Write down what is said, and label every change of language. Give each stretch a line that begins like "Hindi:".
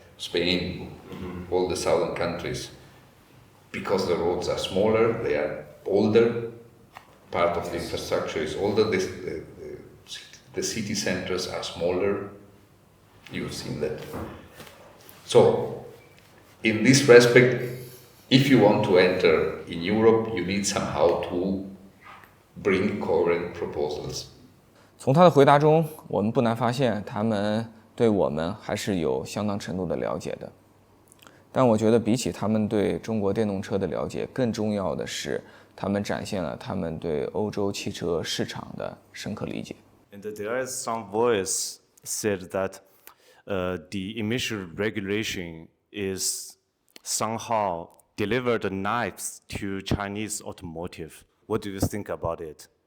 English: Spain, all the southern countries, because the roads are smaller, they are older, part of the infrastructure is older, the city centers are smaller, you've seen that. So, in this respect, if you want to enter in Europe, you need somehow to bring coherent proposals.
Chinese: 从他的回答中，我们不难发现，他们对我们还是有相当程度的了解的。但我觉得，比起他们对中国电动车的了解，更重要的是，他们展现了他们对欧洲汽车市场的深刻理解。
English: And there is some voice said that the emission regulation is somehow delivered knives to Chinese automotive. What do you think about it?